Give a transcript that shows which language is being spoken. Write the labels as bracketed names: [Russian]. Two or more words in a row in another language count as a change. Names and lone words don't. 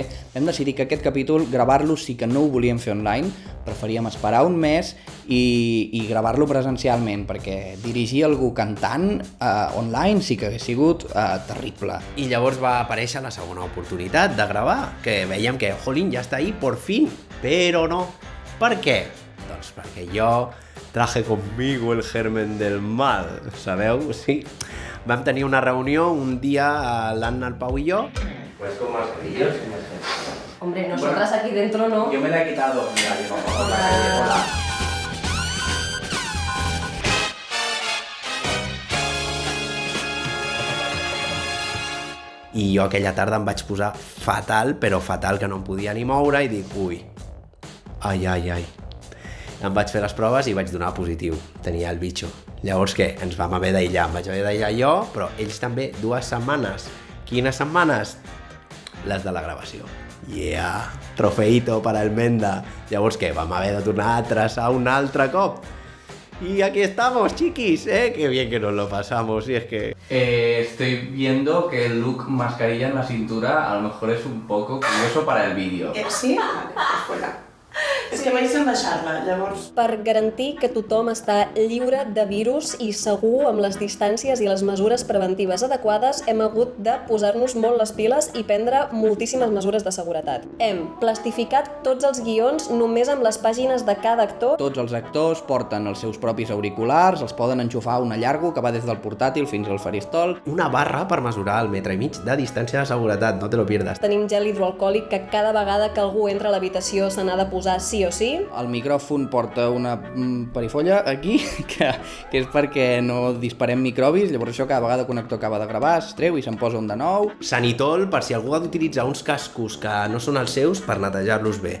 [Catalan] Vam decidir que aquest capítol, gravar-lo sí que no ho volíem fer online, preferíem esperar un mes i gravar-lo presencialment, perquè dirigir algú cantant online sí que hagués sigut terrible. I llavors va aparèixer la segona oportunitat de gravar, que veiem que, jolín, ja està ahí, [Spanish] por fin, [Catalan] però no. Per què? Doncs perquè jo [Spanish] traje conmigo el germen del mal, [Catalan] sabeu? Sí. Vam tenir una reunió un dia, l'Anna, el Pau i jo. [Spanish] Pues con mascarillas. Hombre, nosotras aquí dentro no. Yo me la he quitado. Mira, yo por la calle. Hola. [Catalan] I jo aquella tarda em vaig posar fatal, però fatal, que no em podia ni moure, i dic, ui, ai. Em vaig fer les proves i vaig donar positiu. Tenia el bitxo. Llavors què? Ens vam haver d'aïllar. Em vaig haver d'aïllar jo, però ells també 2 setmanes. Quines setmanes? Les de la gravació. [Spanish] Yeah! Trofeito para el Menda. [Catalan] Llavors què? Vam haver de tornar a traçar un altre cop. [Spanish] Y aquí estamos, chiquis, ¿eh? Qué bien que nos lo pasamos, y es que... Estoy viendo que el look mascarilla en la cintura a lo mejor es un poco curioso para el vídeo. Sí? Vale, pues fuera. [Catalan] És que vaig deixar-la, llavors... Per garantir que tothom està lliure de virus i segur amb les distàncies i les mesures preventives adequades, hem hagut de posar-nos molt les piles i prendre moltíssimes mesures de seguretat. Hem plastificat tots els guions només amb les pàgines de cada actor. Tots els actors porten els seus propis auriculars, els poden enxufar a una llargo que va des del portàtil fins al faristol. Una barra per mesurar el 1,5 metres de distància de seguretat, [Spanish] no te lo pierdas. [Catalan] Tenim gel hidroalcohòlic que cada vegada que algú entra a l'habitació se n'ha de posar 5 sí o sí. El micròfon porta una perifolla aquí, que és perquè no disparem microbis, llavors això cada vegada el connector acaba de gravar, es treu i se'n posa un de nou. Sanitol, per si algú ha d'utilitzar uns cascos que no són els seus, per netejar-los bé.